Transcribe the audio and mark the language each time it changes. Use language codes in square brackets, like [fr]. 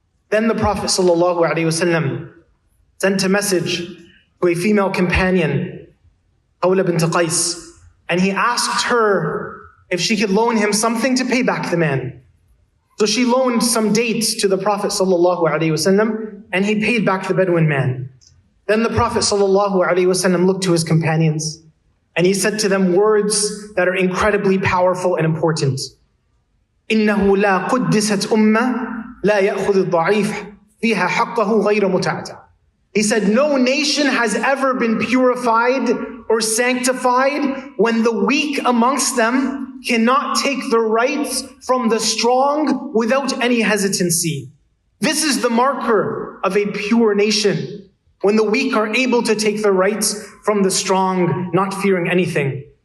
[en] Then the Prophet ﷺ sent a message to a female companion, Qawla bint Qais, and he asked her if she could loan him something to pay back the man. So she loaned some dates to the Prophet ﷺ, and he paid back the Bedouin man. Then the Prophet ﷺ looked to his companions, and he said to them words that are incredibly powerful and important. [ar] إِنَّهُ لَا قُدِّسَتْ أُمَّةٌ لا يأخذ الضعيف فيها حقه غير متعتع. [en] He said, no nation has ever been purified or sanctified when the weak amongst them cannot take the rights from the strong without any hesitancy. This is the marker of a pure nation, when the weak are able to take the rights from the strong, not fearing anything.